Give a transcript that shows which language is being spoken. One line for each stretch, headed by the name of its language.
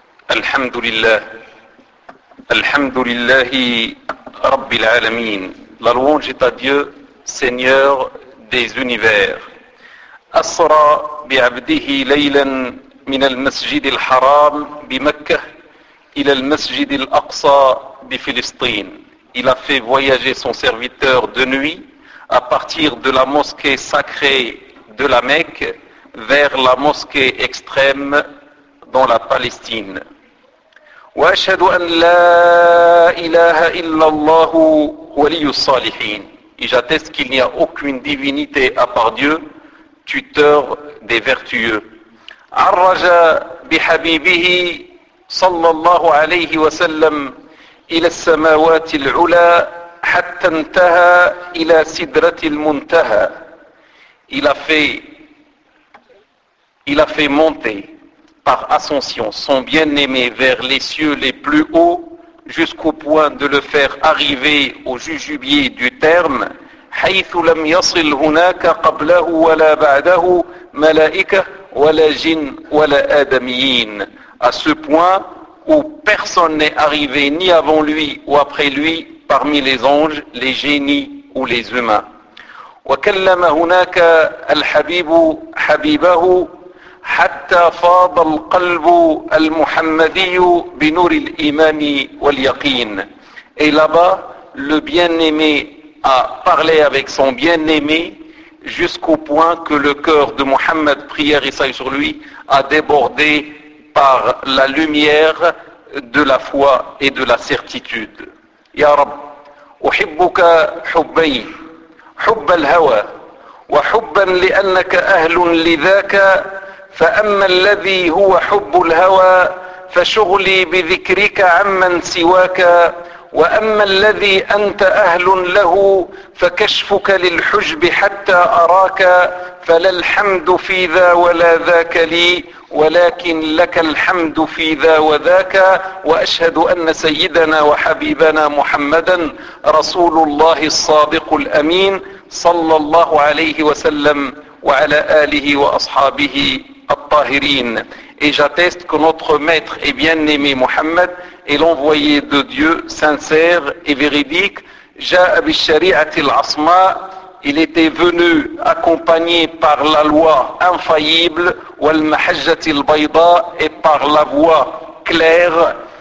Arabic: الحمد لله الحمد لله رب العالمين
French: La louange est à Dieu, Seigneur des univers.
Arabic: أسرى بعبده ليلا من المسجد الحرام بمكة إلى المسجد الأقصى بفلسطين.
French: Il a fait voyager son serviteur de nuit à partir de la mosquée sacrée de la Mecque vers la mosquée extrême dans la Palestine.
Arabic: وأشهد أن لا إله إلا الله ولي الصالحين.
French: Et j'atteste qu'il n'y a aucune divinité à part Dieu, tuteur des vertueux.
Arabic: عرج بحبيبه صلى الله عليه وسلم إلى السماوات العلى حتى انتهى إلى سدرة المنتهى.
French: Il a fait monter par ascension son bien-aimé vers les cieux les plus hauts jusqu'au point de le faire arriver au jujubier du terme.
Arabic: حيث لم يصل هناك قبله ولا بعده ملائكة ولا جن ولا آدميين.
French: À ce point où personne n'est arrivé ni avant lui ou après lui parmi les anges, les génies ou les humains.
Arabic: وكلم هناك الحبيب حبيبه حتى فاض القلب المحمدي بنور الإيمان واليقين.
French: Et là-bas, le bien-aimé a parlé avec son bien-aimé jusqu'au point que le cœur de Mohammed, prière et salut sur lui, a débordé par la lumière de la foi et de la certitude.
Arabic: Ya Rab, أحبك حبي حب الهوى وحبا لأنك أهل لذاك فأما الذي هو حب الهوى فشغلي بذكرك عمن سواك وأما الذي أنت أهل له فكشفك للحجب حتى أراك فلا الحمد في ذا ولا ذاك لي ولكن لك الحمد في ذا وذاك وأشهد أن سيدنا وحبيبنا محمدا رسول الله الصادق الأمين صلى الله عليه وسلم وعلى آله وأصحابه الطاهرين.
French: Et j'atteste que notre maître et bien-aimé Mohammed est l'envoyé de Dieu sincère et véridique. J'ai
Arabic: bi shari'ati al-asma,
French: il était venu accompagné par la loi infaillible,
Arabic: wal mahajjati al-bayda,
French: et par la voie claire.